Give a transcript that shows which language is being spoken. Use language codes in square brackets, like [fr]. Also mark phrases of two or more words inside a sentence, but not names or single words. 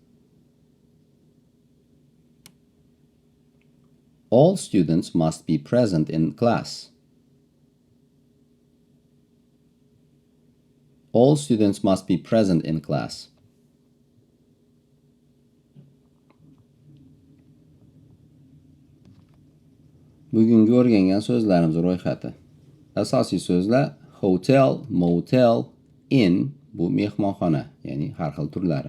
[en] All students must be present in class. All students must be present in class. [uz] Bugungi o'rgangan so'zlarimiz ro'yxati. Asosiy so'zlar [en] hotel, motel, inn [uz] bu mehmonxona, ya'ni har xil turlari.